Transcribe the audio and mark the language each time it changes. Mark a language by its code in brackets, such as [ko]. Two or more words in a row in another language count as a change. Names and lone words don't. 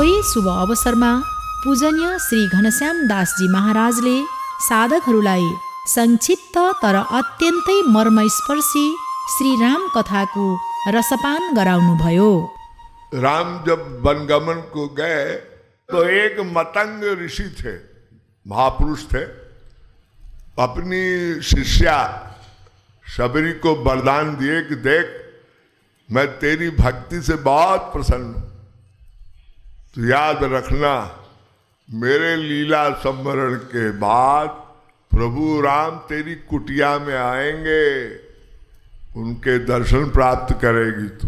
[ne] शुभ अवसरमा पूजनीय श्री घनश्याम दासजी महाराजले साधकहरूलाई संक्षिप्त तर अत्यन्तै मर्मस्पर्शी श्री राम कथाको रसपान गराउनुभयो। [hi] राम जब वनगमन को गए तो एक मतंग ऋषि थे, महापुरुष थे, अपनी शिष्या शबरी को वरदान दिए कि देख, मैं तेरी भक्ति से बहुत प्रसन्न हूं, तो याद रखना मेरे लीला संवरण के बाद प्रभु राम तेरी कुटिया में आएंगे, उनके दर्शन प्राप्त करेगी तू।